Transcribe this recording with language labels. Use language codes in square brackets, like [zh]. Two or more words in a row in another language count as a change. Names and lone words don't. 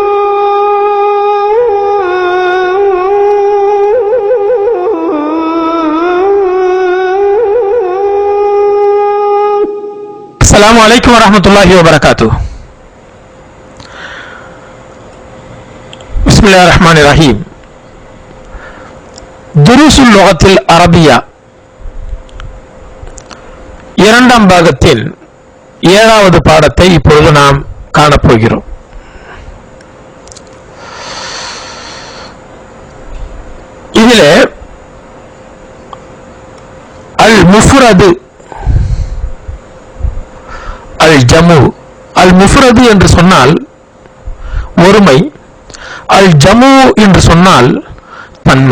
[ar] السلام عليكم ورحمة الله وبركاته. بسم الله الرحمن الرحيم. [ta] دروس اللغة العربية இரண்டாம் பாகத்தில் 7வது பாடத்தை இப்பொழுது நாம் காணப்போகிறோம். இதிலே [ar] المفرد الجمع المفرد [ta] என்று சொன்னால் ஒருமை, [ar] الجمع [ta] என்று சொன்னால் பன்மை.